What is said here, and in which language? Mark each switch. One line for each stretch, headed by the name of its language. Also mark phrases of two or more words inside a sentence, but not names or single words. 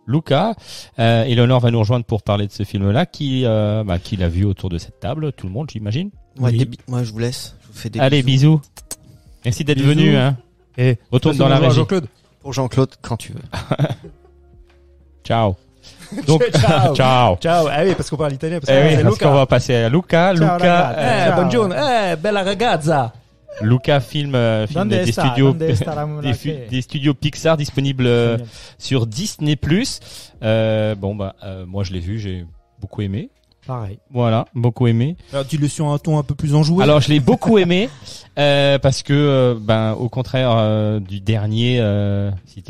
French: Eleanor va nous rejoindre pour parler de ce film-là, qui l'a vu autour de cette table. Tout le monde, j'imagine. Ouais, Oui. moi, je vous laisse. Je vous fais des Allez, bisous. Merci d'être Bisous. venu. Hein. Et Retourne dans la bonjour à régie. Jean-Claude. Pour Jean-Claude, quand tu veux. Ciao. Donc,
Italian: Ciao. ciao. Ciao.
French: Ah oui, parce qu'on parle italien. Parce Eh oui, c'est parce Luca. qu'on va passer à Luca.
Italian: Ciao, Luca, ragazzi. Buongiorno. Bella ragazza.
French: Luca film
Spanish: Donde
French: des
Spanish: sta?
French: studios
Spanish: Donde sta
French: la monarchie? des studios Pixar disponibles sur Disney+. Moi je l'ai vu, j'ai beaucoup aimé. Pareil. Voilà, beaucoup aimé. Alors dis-le sur un ton un peu plus enjoué. Alors je l'ai beaucoup aimé parce que au contraire du dernier, c'était